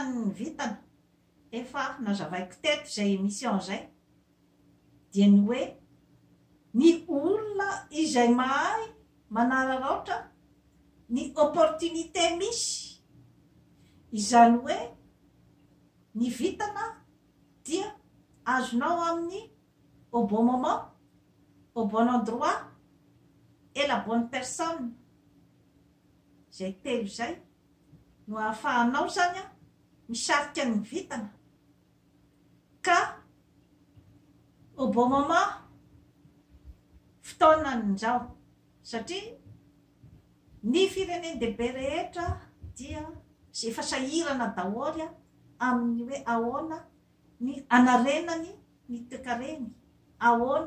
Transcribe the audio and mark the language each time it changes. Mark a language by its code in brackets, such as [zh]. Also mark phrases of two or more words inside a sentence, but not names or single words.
[mg] ny vitana efa nazavaiko teto zay émission zay dia ny hoe ny olona izay mahay manararaotra ny opportunité misy izany hoe ny vitana dia azonao amin'ny [fr] au bon moment au bon endroit et la bonne personne [mg] zay telo zay no ahafahanao zany a misarika ny vitana ka [fr] au bon moment [mg] fotoanan'izao satria ny fireneny dehibe rehetra dia efa sahirana daholy a amin'ny hoe ahoana ny anarenany ny toekareny ahoana